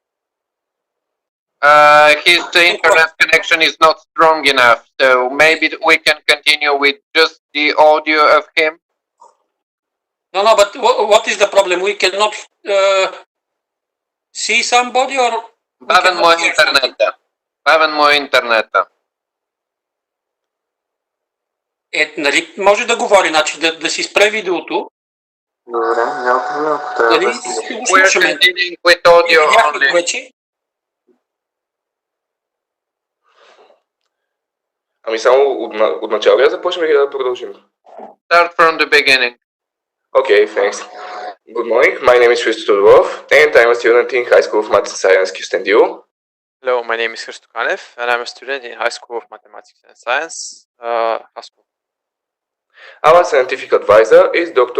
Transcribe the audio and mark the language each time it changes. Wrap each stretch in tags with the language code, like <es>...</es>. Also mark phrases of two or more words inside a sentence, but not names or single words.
<en>His internet connection is not strong enough, so maybe we can continue with just the audio of him. No, but what is the problem? We cannot see somebody or...</en> <bg>Бавен му е интернета. Бавен му е интернета. Нали може да говори, значи да си спре видеото. Добре, няма проблем, ако трябва да си.</bg> <en>We're continuing with audio only.</en> <bg>Ами само от начало я започнем или да продължим?</bg> <en>Start from the beginning. Okay, thanks. Good morning, my name is Hristo Tudorov, and I'm a student in High School of Math and Science, Kyustendil. Hello, my name is Hristo Kanev, and I'm a student in High School of Mathematics and Science, Haskell. Our scientific advisor is Dr.</en>